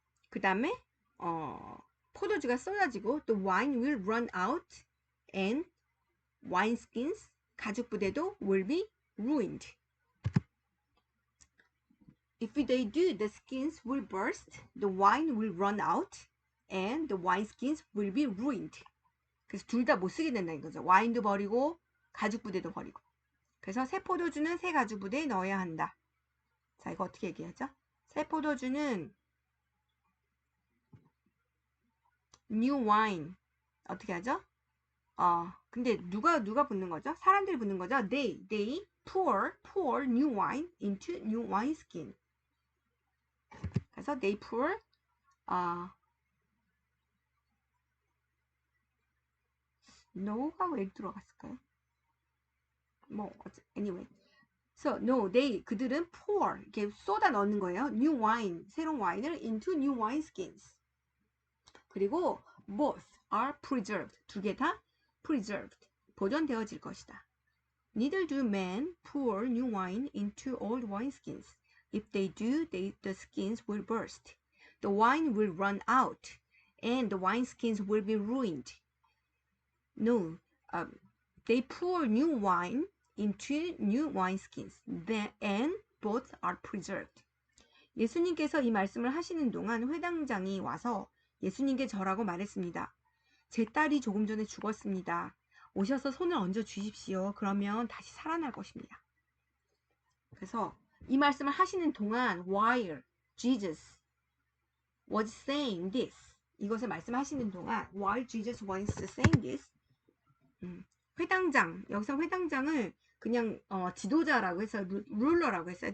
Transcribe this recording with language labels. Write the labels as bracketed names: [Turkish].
[Korean] 그 다음에 포도주가 쏟아지고 [English] the wine will run out and wineskins [Korean] 가죽 부대도 [English] will be ruined. If they do, the skins will burst, the wine will run out, and the wineskins will be ruined. [Korean] 그래서 둘 다 못 쓰게 된다는 거죠. 와인도 버리고 가죽 부대도 버리고. 그래서 새 포도주는 새 가죽 부대에 넣어야 한다. 자, 이거 어떻게 얘기하죠? 새 포도주는 [English] new wine [Korean] 어떻게 하죠? 근데 누가 붙는 거죠? 사람들이 붙는 거죠? [English] They pour new wine into new wineskin. [Korean] 그래서 [English] they pour no [Korean] 가 왜 들어갔을까요? 뭐 anyway. So 그들은 pour 이렇게 쏟아 넣는 거예요. [English] new wine [Korean] 새로운 와인을 [English] into new wineskins. [Korean] 그리고 [English] both are preserved [Korean] 두 개 다 preserved 보존되어질 것이다. [English] Neither do men pour new wine into old wineskins. If they do, the skins will burst. The wine will run out, and the wineskins will be ruined. No, they pour new wine into new wineskins, and both are preserved. [Korean] 예수님께서 이 말씀을 하시는 동안 회당장이 와서 예수님께 절하고 말했습니다. 제 딸이 조금 전에 죽었습니다. 오셔서 손을 얹어 주십시오. 그러면 다시 살아날 것입니다. 그래서 이 말씀을 하시는 동안 [English] while Jesus was saying this, [Korean] 이것을 말씀하시는 동안 while Jesus was saying this, 회당장, 여기서 회당장을 그냥 지도자라고 해서 룰러라고 했어요.